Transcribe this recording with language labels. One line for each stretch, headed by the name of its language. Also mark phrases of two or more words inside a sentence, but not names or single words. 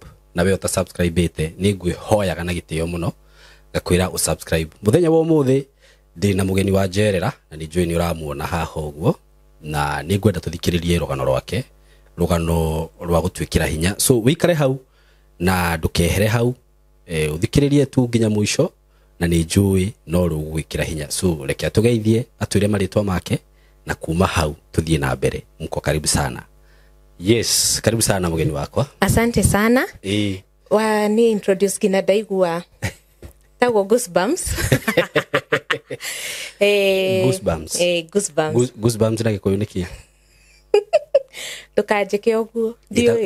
Kikuyu: na we ũta subscribe ĩte nĩ ngwĩhoyaga na gĩtĩo mũno ngakwĩra ũ-subscribe mũthenya wa ũmũthĩ ndĩ na mũgeni wa njerera na nĩ njũĩ nĩ ũramuona haha ũguo na nĩ ngwenda tũthikĩrĩrie rũgano rwake rũgano rwa gũtuĩkĩra hinya so wĩikare hau na ndũkehere hau ũthikĩrĩrie tu nginya mũico na nĩ njũĩ no rũgwĩkĩra hinya so reke atũgeithie atwĩre marĩtwa make na kuma hau tũthiĩ na mbere
Swahili: mko karibu sana
Kikuyu: yes
Swahili: karibu sana
Kikuyu: mũgeni wakwa
Swahili: asante sana
Kikuyu: wa ni introduce kina ndaigua tago goosebumps goosebumps na gĩkũyũ nĩkĩ tukanjĩke ũguo ndiũĩ